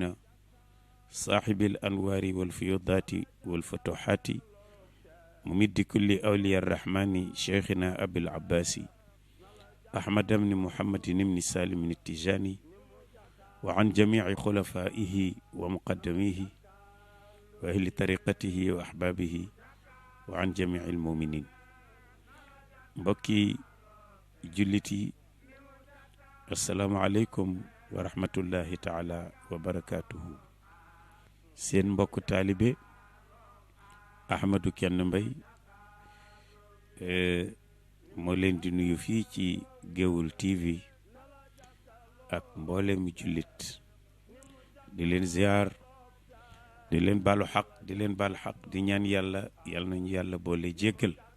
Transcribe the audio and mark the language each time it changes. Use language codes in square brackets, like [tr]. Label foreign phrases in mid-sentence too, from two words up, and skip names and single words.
[ar] صاحب الأنوار والفيوضات والفتوحات ممد كل أولياء الرحمن شيخنا أبي العباس أحمد بن محمد بن سالم التجاني وعن جميع خلفائه ومقدميه وأهل طريقته وأحبابه وعن جميع المؤمنين [wo] mbokki jullit yi [ar] السلام عليكم ورحمة الله تعالى وبركاته [wo] seen mbokk taalibe Ahmadou Kenn Mbaye moo leen di nuyu fii ci Géoul TV ak mboolem jullit di leen ziar di leen baalu xaq di leen baal xaq di ñaan yàlla yal nañu yàlla boole jéggal